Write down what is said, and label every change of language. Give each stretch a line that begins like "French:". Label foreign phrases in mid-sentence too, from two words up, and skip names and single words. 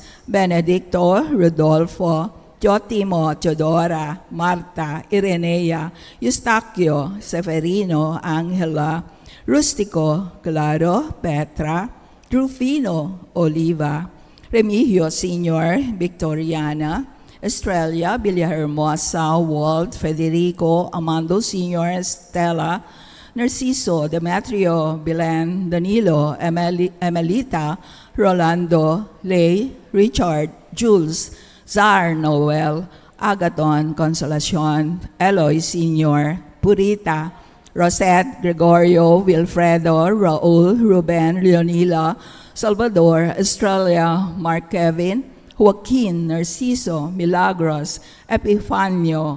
Filipino: Benedicto, Rodolfo, Jotimo, Teodora, Marta, Irenea, Eustaquio, Severino, Angela, Rustico, Claro, Petra, Rufino, Oliva, Remigio Sr., Victoriana, Estrella, Villahermosa, Walt, Federico, Amando Sr., Stella, Narciso, Demetrio, Belen, Danilo, Emelita, Rolando, Lay, Richard, Jules, Zar, Noel, Agaton, Consolacion, Eloy Sr., Purita, Rosette, Gregorio, Wilfredo, Raul, Ruben, Leonila, Salvador, Estrella, Mark Kevin, Joaquin, Narciso, Milagros, Epifanio,